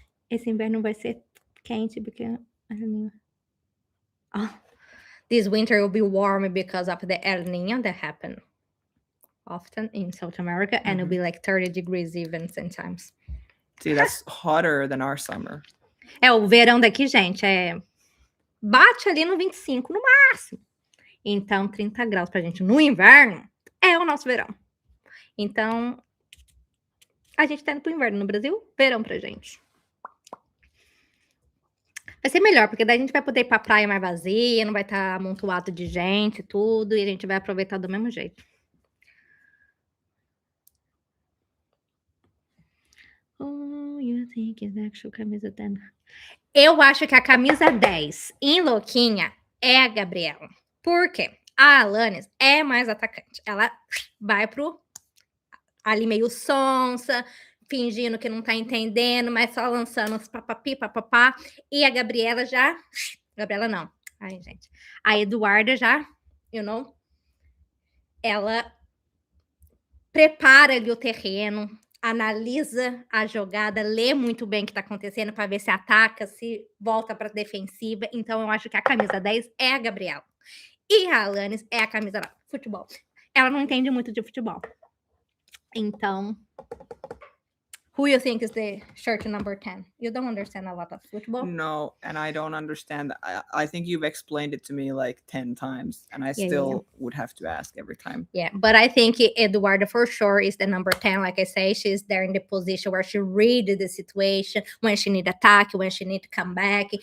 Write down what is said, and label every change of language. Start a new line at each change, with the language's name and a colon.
Portuguese: Esse inverno vai ser quente porque
English: I don't know. This winter will be warm because of the El Niño that happen often in South America, and it'll be like 30 degrees even sometimes. See, that's hotter than our summer.
Portuguese: O verão daqui, gente, bate ali no 25 no máximo. Então, 30 graus pra gente no inverno é o nosso verão. Então, a gente tá indo pro inverno no Brasil, verão pra gente. Vai ser melhor, porque daí a gente vai poder ir pra praia mais vazia, não vai estar amontoado de gente e tudo, e a gente vai aproveitar do mesmo jeito.
English: Oh, you think it's actual camisa 10?
Portuguese: Eu acho que a camisa 10 em Loquinha é a Gabriela. Por quê? A Alanis é mais atacante. Ela vai pro ali meio sonsa, fingindo que não tá entendendo, mas só lançando os papapá. E a Gabriela já... Gabriela não. Ai, gente. A Eduarda já, ela prepara ali o terreno, analisa a jogada, lê muito bem o que tá acontecendo para ver se ataca, se volta para defensiva. Então, eu acho que a camisa 10 é a Gabriela. E a Alanis é a camisa da futebol. Ela não entende muito de futebol. Então,
English: Who you think is the shirt number 10? You don't understand a lot of football. No, and I don't understand. I think you've explained it to me like 10 times, and I Yeah, yeah, still would have to ask every time. Yeah, but I think Eduardo for sure is the number 10. Like I say, she's there in the position where she read the situation, when she need attack, when she need to come back.